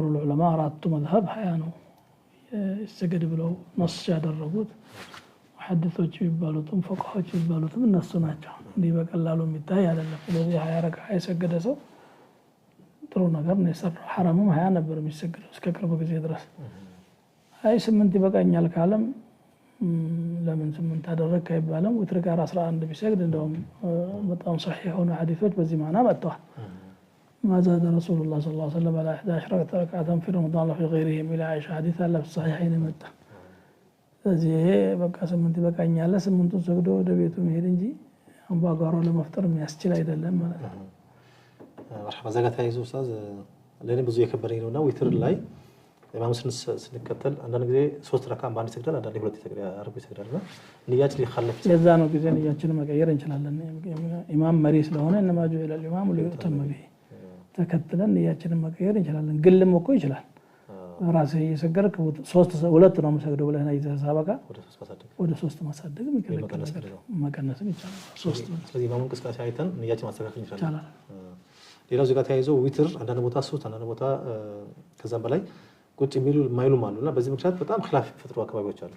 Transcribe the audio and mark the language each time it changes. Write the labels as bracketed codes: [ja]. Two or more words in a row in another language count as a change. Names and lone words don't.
[am] ዑለማ አራቱ መዝሀብ 20 ነው ይሰገድ ብለው ነስ ያደረጉት። ሙሐዲሶች የሚባሉትም ፈቃሆች የሚባሉትም እነሱ ናቸው። እንዲህ በቀላሉ የሚታይ አይደለም። ስለዚህ 20 ረካ የሰገደ ሰው ጥሩ ነገር ነው የሰራው። ሐራሙም 20 ነበር የሚሰገደው እስከ ቅርብ ጊዜ ድረስ። 8 ይበቃኛል ካለም ለምን 8 አደረግክ አይባልም። ወትር ጋር 11 ቢሰግድ እንደውም በጣም صحيح የሆኑ ሐዲሶች በዚህ ማዕና መጥተዋል። [ar] ما زاد رسول الله صلى الله عليه وسلم على 11 ركعة في رمضان وفي غيره من عائشة حديث الله في الصحيحين متى [am] ስለዚህ በቃ 8 ይበቃኛል 8ቱን ሰግዶ ወደ ቤቱ መሄድ እንጂ አምባጓሮ ለመፍጠር የሚያስችል አይደለም ማለት ነው። መርሐባ ዘጋታ ይዞ ኡስታዝ ለኔ ብዙ የከበረኝ ነውና ዊትር ላይ ኢማም ስንከተል አንዳንድ ጊዜ 3 ረካ በአንድ ይሰግዳል፣ አንዳንድ 2 ይሰግዳል፣ አርብ ይሰግዳልና ንያችን ሊخلف የዛ ነው ጊዜ ንያችን መቀየር እንችላለን። ኢማም መሪ ስለሆነ [ar] إنما جعل الامام ليؤتم به [am] ተከትለን ንያችንን መቀየር እንችላለን። ግልም እኮ ይችላል። ራሴ የሰገርክ 2 ነው የምሰግደው ብለህ ነው ይዘሳበቃ ወደ 3 ማሳደግ መቀነስም ይቻላል። 3 ስለዚህ ኢማሙን እንቅስቃሴ አይተን ንያችን ማስተካከል እንችላለን። ሌላው እዚህ ጋር ተያይዞ ዊትር አንዳንድ ቦታ 3 አንዳንድ ቦታ ከዛም በላይ ቁጭ የሚሉ ማይሉም አሉና በዚህ ምክንያት በጣም ኺላፍ ፈጥሮ አካባቢዎች አሉ።